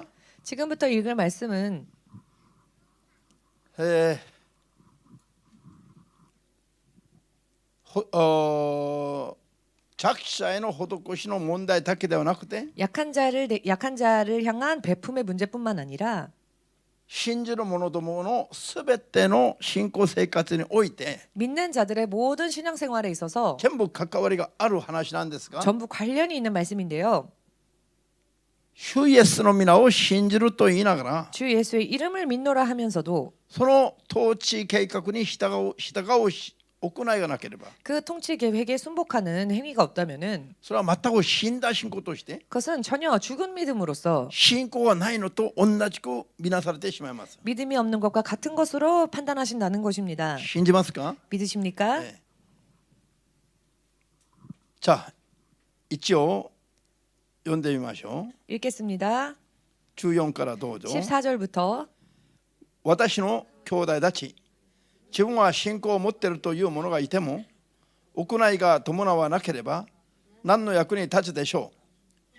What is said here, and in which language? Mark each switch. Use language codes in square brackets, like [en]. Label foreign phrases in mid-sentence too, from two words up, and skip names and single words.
[ko] 지금부터 읽을 말씀은 [ja] え弱者への施しの問題だけではなくて [ko] 약한 자를 향한 베품의 문제뿐만 아니라 [ja] 信じる者どものすべての信仰生活において [ko] 믿는 자들의 모든 신앙생활에 있어서 [ja] 全部関わりがある話なんですが [ko] 전부 관련이 있는 말씀인데요. [ja] 主イエスの皆を信じると言いながら [ko] 주 예수의 이름을 믿노라 하면서도 [ja] その統治計画に従う行いがなければ [ko] 그 통치 계획에 순복하는 행위가 없다면은 [ja] それは全く死んだ信仰として [ko] 그것은 전혀 죽은 믿음으로서 [ja] 信仰がないのと同じく見なされてしまいます。 [ko] 믿음이 없는 것과 같은 것으로 판단하신다는 것입니다. [ja] 信じますか？ [ko] 믿으십니까? [ja] じゃあ一応読んでみましょう。 [ko] 읽겠습니다. [ja] 14からどうぞ。 [ko] 14절부터 [ja] 私の兄弟たち、自分は信仰を持っているという者がいても行いが伴わなければ何の役に立つでしょう。